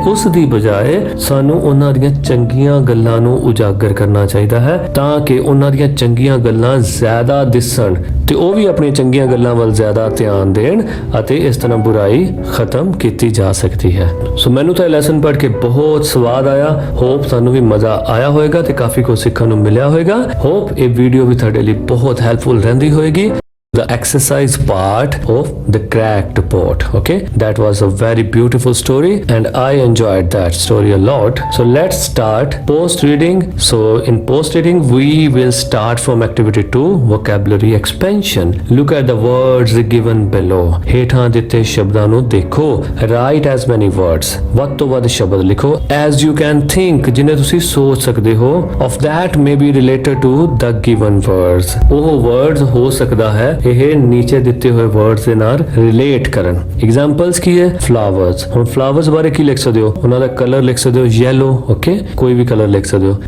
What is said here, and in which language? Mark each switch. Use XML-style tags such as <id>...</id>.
<pa>ਉਸ ਦੀ ਬਜਾਏ ਸਾਨੂੰ ਉਹਨਾਂ ਦੀਆਂ ਚੰਗੀਆਂ ਗੱਲਾਂ ਨੂੰ ਉਜਾਗਰ ਕਰਨਾ ਚਾਹੀਦਾ ਹੈ ਤਾਂ ਕਿ ਉਹਨਾਂ ਦੀਆਂ ਚੰਗੀਆਂ ਗੱਲਾਂ ਜ਼ਿਆਦਾ ਦਿਸਣ ਤੇ ਉਹ ਵੀ ਆਪਣੀਆਂ ਚੰਗੀਆਂ ਗੱਲਾਂ ਵੱਲ ਜ਼ਿਆਦਾ ਧਿਆਨ ਦੇਣ ਅਤੇ ਇਸ ਤਰ੍ਹਾਂ ਬੁਰਾਈ ਖਤਮ ਕੀਤੀ ਜਾ ਸਕਦੀ ਹੈ। ਸੋ ਮੈਨੂੰ ਤਾਂ ਇਹ ਲੈਸਨ ਪੜ੍ਹ ਕੇ ਬਹੁਤ ਸਵਾਦ ਆਇਆ। ਹੋਪ ਤੁਹਾਨੂੰ ਵੀ ਮਜ਼ਾ ਆਇਆ ਹੋਵੇਗਾ ਤੇ ਕਾਫੀ ਕੁਝ ਸਿੱਖਣ ਨੂੰ ਮਿਲਿਆ ਹੋਵੇਗਾ। ਹੋਪ ਇਹ ਵੀਡੀਓ ਵੀ ਤੁਹਾਡੇ ਲਈ ਬਹੁਤ ਹੈਲਪਫੁਲ ਰਹਿੰਦੀ ਹੋਵੇਗੀ।</pa> <en>The exercise part of the cracked pot, okay, that was a very beautiful story and I enjoyed that story a lot। So let's start post reading। So in post reading we will start from activity 2 vocabulary expansion। Look at the words given below।</en> <pa>ਹੇਠਾਂ ਦਿੱਤੇ ਸ਼ਬਦਾਂ ਨੂੰ ਦੇਖੋ।</pa> <en>Write as many words</en> <pa>ਵੱਧ ਤੋਂ ਵੱਧ ਸ਼ਬਦ ਲਿਖੋ</pa> <en>as you can think</en> <pa>ਜਿन्हें ਤੁਸੀਂ ਸੋਚ ਸਕਦੇ ਹੋ</pa> <en>of that may be related to the given words।</en> <pa>ਉਹ words ਹੋ ਸਕਦਾ ਹੈ ਇਹ ਨੀਚੇ ਦਿੱਤੇ ਹੋਏ ਵਰਡਸ ਦੇ ਨਾਲ ਰਿਲੇਟ ਕਰਨ। ਐਗਜ਼ਾਮਪਲਸ ਕੀ ਹੈ ਫਲਾਵਰਸ। ਹੁਣ ਫਲਾਵਰਸ ਬਾਰੇ ਕੀ ਲਿਖ ਸਕਦੇ ਹੋ ਉਹਨਾਂ ਦਾ ਕਲਰ ਲਿਖ ਸਕਦੇ ਹੋ ਯੈਲੋ ਓਕੇ ਕੋਈ ਵੀ ਕਲਰ ਲਿਖ ਸਕਦੇ ਹੋ।</pa>